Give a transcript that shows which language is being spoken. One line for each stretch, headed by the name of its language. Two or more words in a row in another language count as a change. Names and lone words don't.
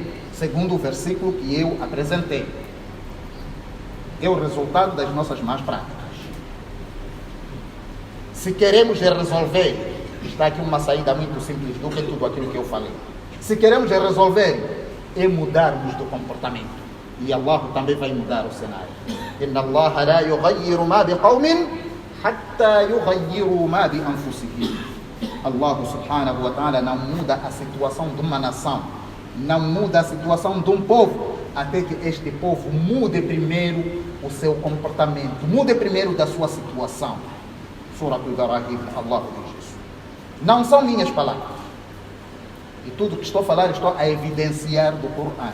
Portuguese: Segundo o versículo que eu apresentei, é o resultado das nossas más práticas. Se queremos resolver, está aqui uma saída muito simples do que tudo aquilo que eu falei. Se queremos resolver, é mudarmos do comportamento. E Allah também vai mudar o cenário.
Arabic: إن الله لا يغير ما بقوم حتى يغيروا ما بأنفسهم. الله سبحانه وتعالى
Portuguese: não muda a situação de uma nação, não muda a situação de um povo, até que este povo mude primeiro o seu comportamento, mude primeiro da sua situação. Surah Al-Ibrahim, Allah diz isso. Não são minhas palavras. E tudo que estou a falar, estou a evidenciar do Corão.